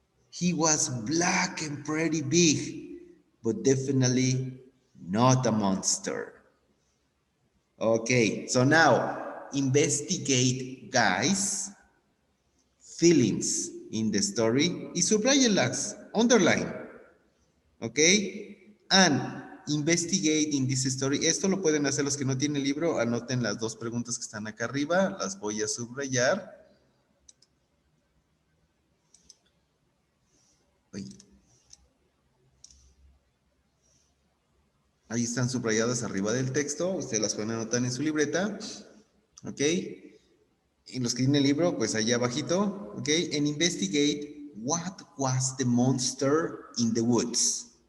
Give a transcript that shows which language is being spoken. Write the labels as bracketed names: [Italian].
[English] He was black and pretty big, but definitely not a monster. Okay, so now investigate, guys, feelings in the story [Spanish] y subrayenlas, [English] underline. ¿Ok? And investigate in this story. [Spanish] Esto lo pueden hacer los que no tienen libro. Anoten las dos preguntas que están acá arriba. Las voy a subrayar. Uy. Ahí están subrayadas arriba del texto. Ustedes las pueden anotar en su libreta. ¿Ok? Y los que tienen el libro, pues allá abajito. ¿Ok? [English] And investigate what was the monster in the woods.